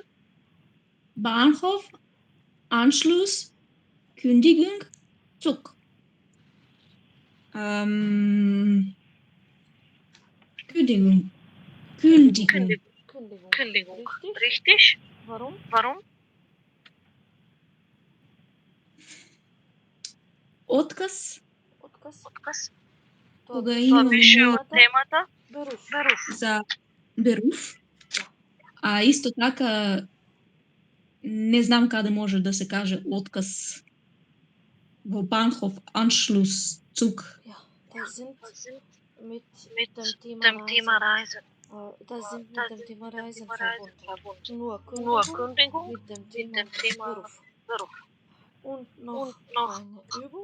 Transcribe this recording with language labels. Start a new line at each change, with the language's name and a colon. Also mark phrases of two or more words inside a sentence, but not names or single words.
German: Bahnhof, Anschluss, Kündigung, Zug. Kündigung. Richtig? Warum?
Macedonian: Отказ. Кога Тоа имаме беше од темата Беруф. за Беруф. А исто така не знам каде може да се каже отказ во
German: Bahnhof, Anschluss, Zug. Ja, das sind mit dem Thema Reisen. Verbunden. Nur Kündigung mit dem Thema Beruf. Und noch eine Übung.